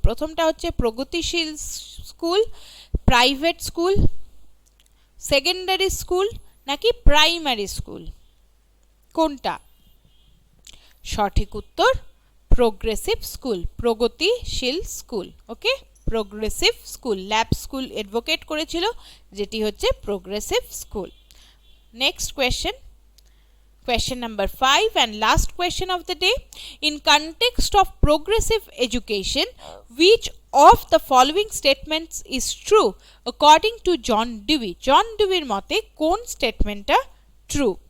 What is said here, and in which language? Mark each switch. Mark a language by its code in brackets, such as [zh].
[bn] প্রথমটা হচ্ছে প্রগতিশীল school, private school, secondary school নাকি প্রাইমারি স্কুল, কোনটা? সঠিক উত্তর প্রোগ্রেসিভ স্কুল, প্রগতিশীল স্কুল। ওকে, progressive school, lab school advocate করেছিল, যেটি হচ্ছে progressive school. [en] Next question, question number 5 and last question of the day. In context of progressive education, which of the following statements is true according to John Dewey? [bn] John Dewey মতে কোন স্টেটমেন্টটা true?